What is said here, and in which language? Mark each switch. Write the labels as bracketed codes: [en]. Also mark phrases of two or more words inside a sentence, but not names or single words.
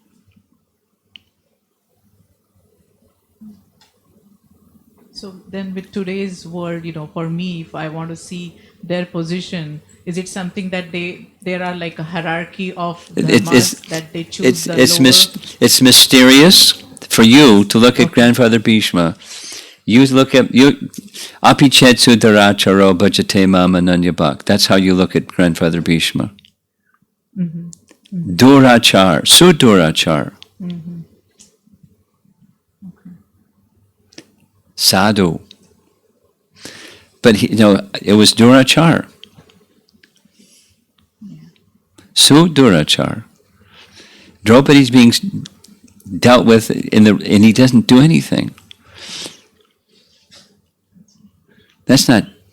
[en] So then with today's world, for me, if I want to see their position, is it something that there are like a hierarchy of dharmas that they choose the lower? It's mysterious for you to look at grandfather Bhishma. You look at [sa] अपि चेत् सुदुराचारो भजते माम् अनन्य भाक्. [en] That's how you look at grandfather Bhishma. Mm-hmm. Mm-hmm. [sa] दुराचार, सुदुराचार. [en] Mm-hmm. Okay. Sadhu. But it was Durachar. Sudurachar. Draupadi's being dealt with and he doesn't do anything. That's not.